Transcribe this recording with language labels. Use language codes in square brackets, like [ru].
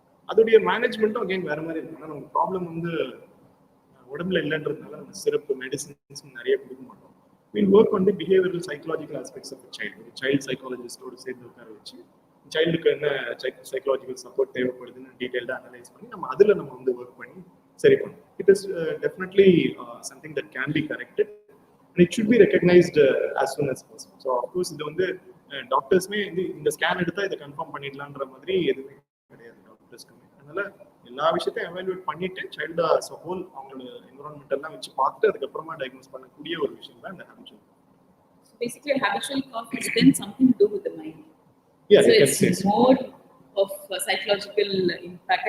[ta] அதோடைய மேனேஜ்மெண்ட்டும் அகைன் வேறு மாதிரி இருக்கும். ஆனால் நம்ம ப்ராப்ளம் வந்து உடம்புல இல்லைன்றதுனால நம்ம சிறப்பு மெடிசின்ஸ் நிறைய கொடுக்க மாட்டோம். வீல் ஒர்க் வந்து behavioural psychological aspects of child, ஒரு சைல்டு சைக்காலஜிஸ்டோடு சேர்ந்து உட்கார வச்சு சைல்டுக்கு என்ன சைக்காலஜிக்கல் சப்போர்ட் தேவைப்படுதுன்னு டீட்டெயில்டாக அனலைஸ் பண்ணி நம்ம அதில் நம்ம வந்து ஒர்க் பண்ணி சரி பண்ணுவோம். [en] It is definitely something that can be corrected and it should be recognized as soon as possible. [ta] So of course இது வந்து டாக்டர்ஸ்மே இந்த ஸ்கேன் எடுத்தா இதை கன்ஃபார்ம் பண்ணிடலான்ற மாதிரி எதுவுமே கிடையாது டாக்டர்ஸ்க்குமே. அதனால எல்லா விஷயத்தையும் எவாலுவேட் பண்ணிட்டு சைல்டு ஆஸ் அ ஹோல் அவங்களோட என்விரான்மெண்ட் எல்லாம் வச்சு பார்த்துட்டு அதுக்கப்புறமா டயக்னோஸ் பண்ணக்கூடிய ஒரு விஷயம் தான் இந்த habitual. [en] So basically habitual cough is then something to do with the mind. Yeah, so it's more of psychological impact.